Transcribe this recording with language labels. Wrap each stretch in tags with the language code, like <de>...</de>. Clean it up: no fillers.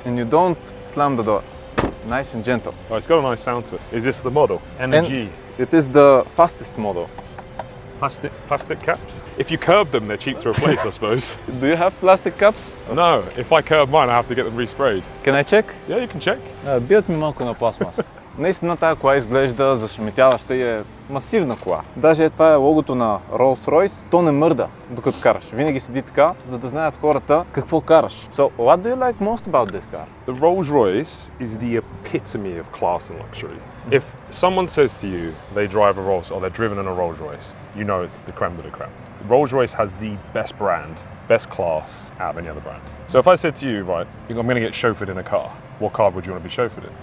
<en>And you don't slam the door. Nice and gentle. oh, it's got a nice sound to it. Is this the model? Energy. It is the fastest model. Plastic caps. If you curb them, they're cheap to replace, I suppose. Do you have plastic caps? No, if I curb mine, I have to get them resprayed. Can I check? Yeah, you can check.</en> <bg>Бият ми малко на пластмас. Наистина тази кола изглежда зашеметяваща и е масивна кола. Даже това е логото на Rolls-Royce. То не мърда докато караш. Винаги седи така, за да знаят хората какво караш.</bg> <en>So, what do you like most about this car? The Rolls-Royce is the epitome of class and luxury. If someone says to you they drive a Rolls or they're driven in a Rolls-Royce, you know it's the creme de la creme. Rolls-Royce has the best brand, best class out of any other brand. So if I said to you, right, I'm going to get chauffeured in a car, what car would you want to be chauffeured in?</en>